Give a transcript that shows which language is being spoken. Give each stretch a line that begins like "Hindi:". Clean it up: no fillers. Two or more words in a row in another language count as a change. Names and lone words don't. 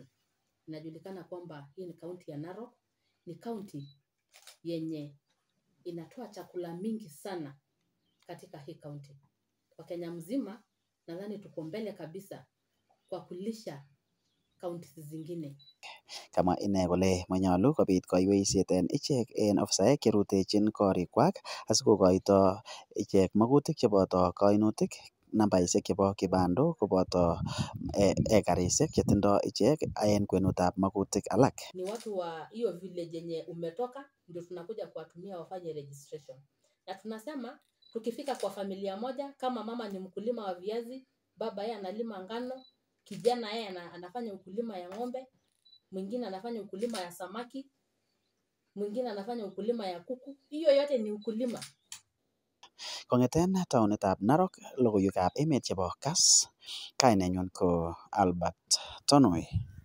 Swahili: Inajulikana kwamba hii ni county ya Narok, ni county yenye inatoa chakula mingi sana katika hii county. Kwa Kenya mzima nadhani tuko mbele kabisa kwa kulisha counties zingine.
Kalenjin: Kamwa ine kole manyolu kobit kaiweisiet en ichek en ofisaek cherutechin korikwak asikokoito ichek makutik cheboto kainutik, nambaisiek chebo kibandok koboto ekarisiek chetindoi ichek en kwenutab makutik alak.
Swahili: Ni watu wa hiyo village yenye umetoka ndio tunakuja kuwatumia wafanye registration. Na tunasema tukifika kwa familia moja, kama mama ni mkulima wa viazi, baba yeye analima ngano, kijana yeye anafanya ukulima ya ng'ombe, mwingine anafanya ukulima ya samaki, mwingine anafanya ukulima ya kuku, hiyo yote ni ukulima.
Kalenjin: Kong'eten taonitab Narok, logoiwekab emet chebo Kass, kainenyun ko Albert Tonoi.